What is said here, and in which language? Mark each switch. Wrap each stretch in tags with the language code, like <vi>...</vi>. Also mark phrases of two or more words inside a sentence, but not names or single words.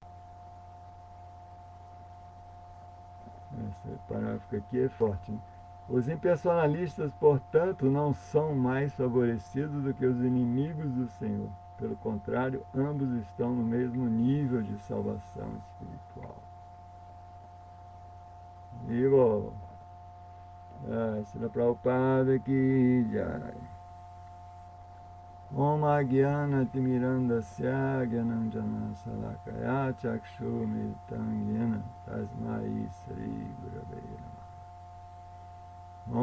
<pt>Esse parágrafo aqui é forte, né? Os impersonalistas, portanto, não são mais favorecidos do que os inimigos do Senhor. Pelo contrário, ambos estão no mesmo nível de salvação espiritual. Vivo!</pt> <hi>श्रील प्रभुपाद की जय.</hi> <sa>ओम् अज्ञान तिमिरान्धस्य ज्ञानाञ्जन सलाकया चक्षुमिरितम् येन तस्मै श्री गुरवे नमः.</sa>